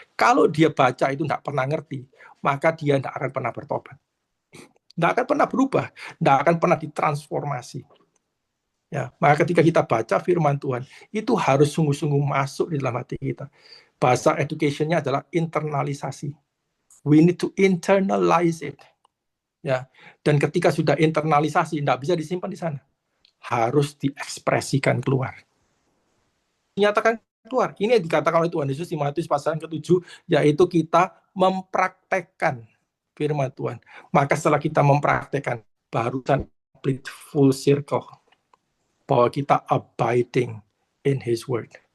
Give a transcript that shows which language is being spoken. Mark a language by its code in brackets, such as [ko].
[id] Kalau dia baca itu tidak pernah ngerti, maka dia tidak akan pernah bertobat. Tidak akan pernah berubah, tidak akan pernah ditransformasi. Ya, maka ketika kita baca firman Tuhan, itu harus sungguh-sungguh masuk di dalam hati kita. Bahasa education-nya adalah internalisasi. [en] We need to internalize it. [id] Ya, dan ketika sudah internalisasi, tidak bisa disimpan di sana. Harus diekspresikan keluar. Dinyatakan keluar. Ini yang dikatakan oleh Tuhan Yesus di Matius pasal ke-7, yaitu kita mempraktekkan firman Tuhan. Maka setelah kita mempraktekkan, barusan [en] complete full circle, [id] bahwa kita [en] abiding in His Word.